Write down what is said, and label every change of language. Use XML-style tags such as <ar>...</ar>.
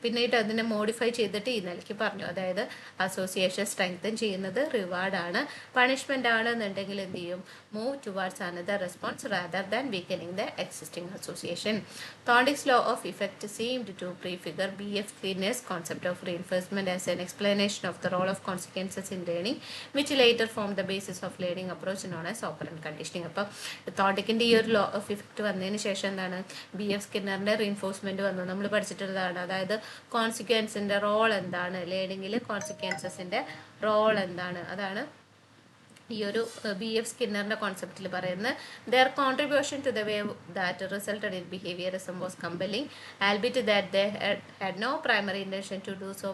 <ml>പിന്നീട് അതിനെ മോഡിഫൈ ചെയ്തിട്ട് ഈ നിലയ്ക്ക് പറഞ്ഞു, അതായത് അസോസിയേഷൻ സ്ട്രെങ്തൻ ചെയ്യുന്നത് റിവാർഡാണ്, പണിഷ്മെൻ്റ് ആണെന്നുണ്ടെങ്കിൽ എന്ത് ചെയ്യും,</ml> <en>Move towards another response rather than weakening the existing association. Thorndike's law of effect seemed to prefigure B.F. Skinner's concept of reinforcement as an explanation of the role of consequences in learning, which later formed the basis of learning approach known as operant conditioning.</en> <ml>അപ്പോൾ തോണ്ടിക്കിൻ്റെ ഈ ഒരു law of effect വന്നതിന് ശേഷം എന്താണ്, B.F. സ്കിന്നറിൻ്റെ reinforcement വന്നു. നമ്മൾ പഠിച്ചിട്ടുള്ളതാണ്. അതായത് കോൺസിക്വൻസിൻ്റെ role എന്താണ്, ലേണിങ്ങിൽ കോൺസിക്വൻസസിൻ്റെ റോൾ എന്താണ്, അതാണ് ഈ ഒരു B.F. സ്കിന്നറിൻ്റെ കോൺസെപ്റ്റിൽ പറയുന്നത്.</ml> <en>Their contribution to the way that resulted in behaviourism was compelling, albeit that they had no primary intention to do so.</en>